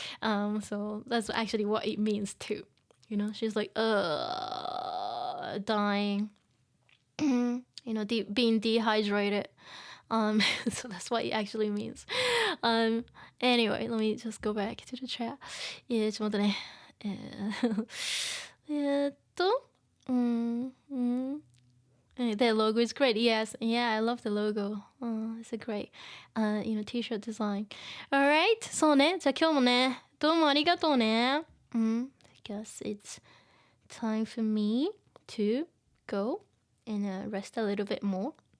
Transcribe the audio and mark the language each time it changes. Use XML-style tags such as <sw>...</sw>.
<en>So that's actually what it means too. She's like, dying, being dehydrated. So that's what it actually means. Anyway, let me just go back to the chat.</en> <ja>Yeah, ちょっと待ってね。</ja> <en>The logo is great. Yes, yeah, I love the logo. It's a great, t-shirt design.</en> <ja>Alright, そうね。じゃあ今日もね、どうもありがとうね。</ja> <en>I guess it's time for me to go and rest a little bit more.</en>